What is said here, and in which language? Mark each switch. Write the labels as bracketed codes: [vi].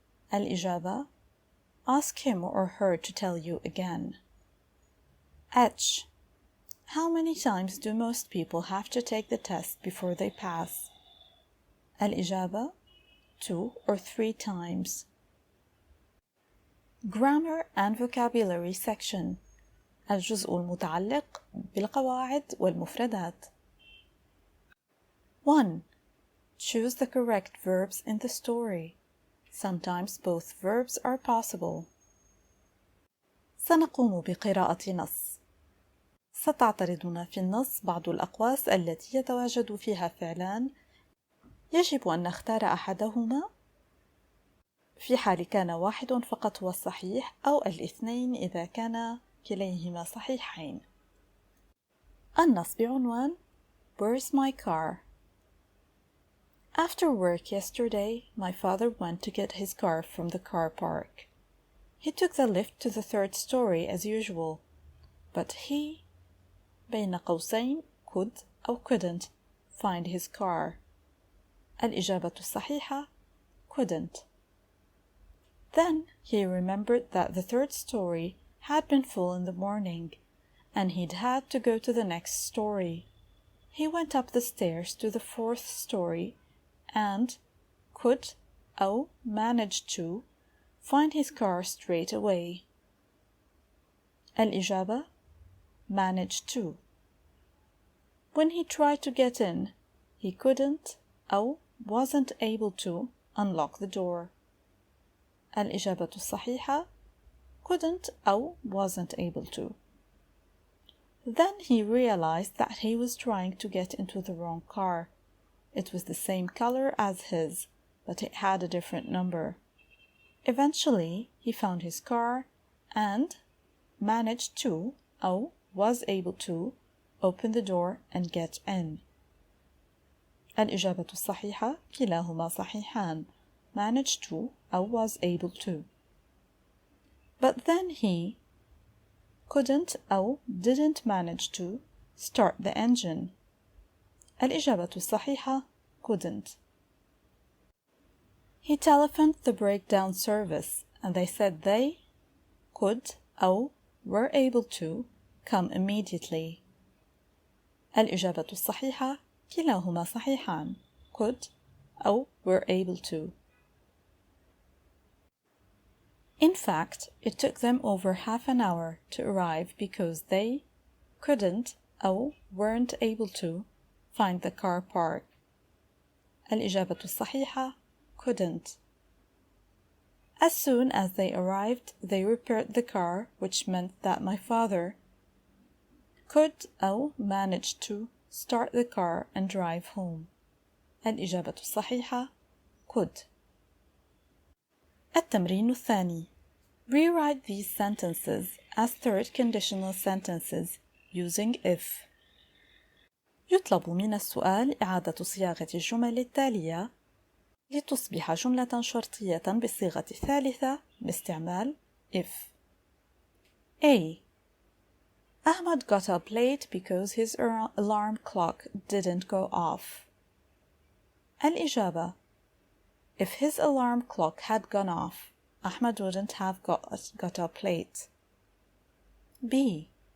[ar] الإجابة: [en] Ask him or her to tell you again. H. How many times do most people have to take the test before they pass? [ar] الإجابة: [en] 2 or 3 times. Grammar and Vocabulary Section. [ar] الجزء المتعلق بالقواعد والمفردات. [en] 1. Choose the correct verbs in the story. Sometimes both verbs are possible. [ar] سنقوم بقراءة نص. ستعترضنا في النص بعض الأقواس التي يتواجد فيها فعلان يجب أن نختار أحدهما في حال كان واحد فقط هو الصحيح أو الاثنين إذا كان كليهما صحيحين. النص بعنوان [en] Where's my car? After work yesterday, my father went to get his car from the car park. He took the lift to the 3rd story as usual, but he [ar] بين قوسين [en] could أو couldn't find his car. [ar] الإجابة الصحيحة couldn't. [en] Then he remembered that the 3rd story had been full in the morning, and he'd had to go to the next story. He went up the stairs to the 4th story and could أو managed to find his car straight away. [ar] الإجابة [en] managed to. When he tried to get in, he couldn't أو wasn't able to unlock the door. [ar] الإجابة الصحيحة [en] couldn't أو wasn't able to. Then he realized that he was trying to get into the wrong car. It was the same color as his, but it had a different number. Eventually, he found his car and managed to أو was able to open the door and get in. [ar] الإجابة الصحيحة كلاهما صحيحان. [en] Managed to أو was able to. But then he couldn't أو didn't manage to start the engine. [ar] الإجابة الصحيحة couldn't. [en] He telephoned the breakdown service and they said they could أو were able to come immediately. [ar] الإجابة الصحيحة كلاهما صحيحان. [en] Could أو were able to. In fact, it took them over half an hour to arrive because they couldn't أو weren't able to find the car park. [ar] الإجابة الصحيحة couldn't. [en] As soon as they arrived, they repaired the car, which meant that my father could أو managed to start the car and drive home. [ar] الإجابة الصحيحة could. التمرين الثاني. [en] Rewrite these sentences as third conditional sentences using if. [ar] يطلب من السؤال إعادة صياغة الجمل التالية لتصبح جملة شرطية بالصيغة الثالثة باستعمال if. [en] A. Ahmad got up late because his alarm clock didn't go off. [ar] الإجابة: [en] If his alarm clock had gone off, Ahmad wouldn't have got up late. B.